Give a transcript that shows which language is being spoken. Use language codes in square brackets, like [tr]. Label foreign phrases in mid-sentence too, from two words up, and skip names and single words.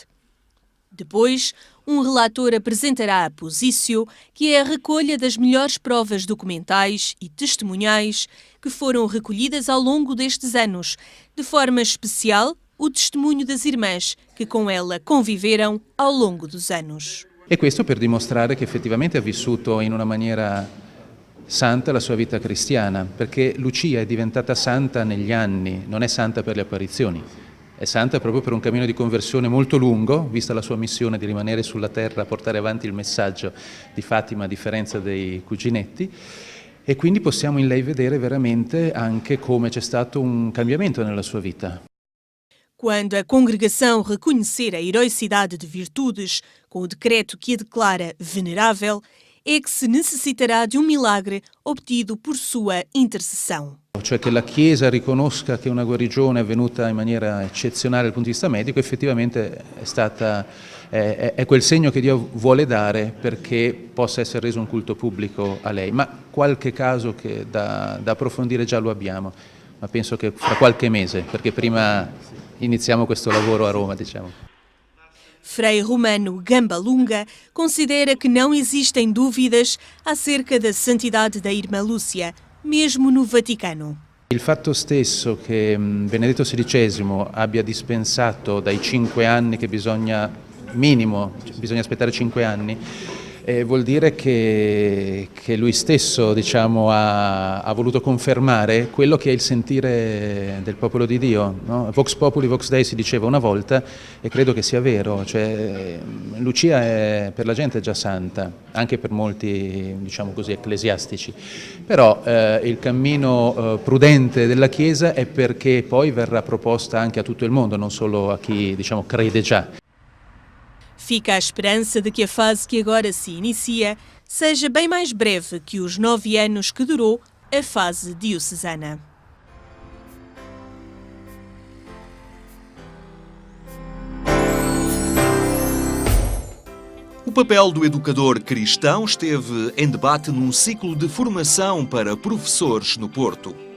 [pt] Depois, um relator apresentará a posício, que é a recolha das melhores provas documentais e testemunhais que foram recolhidas ao longo destes anos, de forma especial o testemunho das irmãs que com ela conviveram ao longo dos anos. [it] E questo per dimostrare che effettivamente ha vissuto in una maniera santa la sua vita cristiana, perché Lucia è diventata santa negli anni, non è santa per le apparizioni. È santa proprio per un cammino di conversione molto lungo, vista la sua missione di rimanere sulla terra a portare avanti il messaggio di Fatima a differenza dei cuginetti, e quindi possiamo in lei vedere veramente anche come c'è stato un cambiamento nella sua vita. [pt] Quando a congregação reconhecer a heroicidade de virtudes com o decreto que a declara venerável, é que se necessitará de um milagre obtido por sua intercessão. [it] Cioè che la Chiesa riconosca che una guarigione è avvenuta in maniera eccezionale dal punto di vista medico, effettivamente è quel segno che Dio vuole dare perché possa essere reso un culto pubblico a lei. Ma qualche caso che da approfondire già lo abbiamo, ma penso che fra qualche mese, perché prima iniziamo questo lavoro a Roma, diciamo. [pt] Frei Romano Gambalunga considera que não existem dúvidas acerca da santidade da irmã Lúcia, mesmo no Vaticano. [it] Il fatto stesso che Benedetto XVI abbia dispensato dai 5 anni che bisogna aspettare 5 anni, vuol dire che lui stesso, diciamo, ha voluto confermare quello che è il sentire del popolo di Dio, no? [la] Vox Populi, Vox Dei [it] si diceva una volta e credo che sia vero, cioè Lucia è per la gente già santa, anche per molti, diciamo così, ecclesiastici, però il cammino prudente della Chiesa è perché poi verrà proposta anche a tutto il mondo, non solo a chi, diciamo, crede già. [pt] Fica a esperança de que a fase que agora se inicia seja bem mais breve que os 9 anos que durou a fase diocesana. O papel do educador cristão esteve em debate num ciclo de formação para professores no Porto.